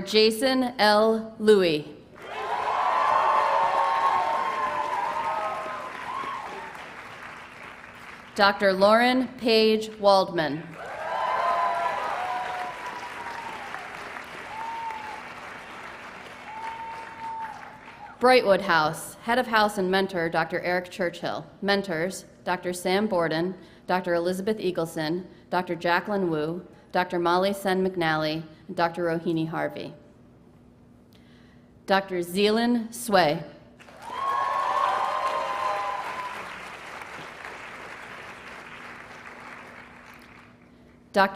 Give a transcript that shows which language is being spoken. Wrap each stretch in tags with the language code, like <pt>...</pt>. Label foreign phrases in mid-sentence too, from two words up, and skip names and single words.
<en>Jason L. Louie. Dr. Lauren Page Waldman. Brightwood House, Head of House and Mentor, Dr. Eric Churchill. Mentors, Dr. Sam Borden, Dr. Elizabeth Eagleson, Dr. Jacqueline Wu, Dr. Molly Sen McNally, and Dr. Rohini Harvey. Dr. Zeelan Sway. Dr.</en>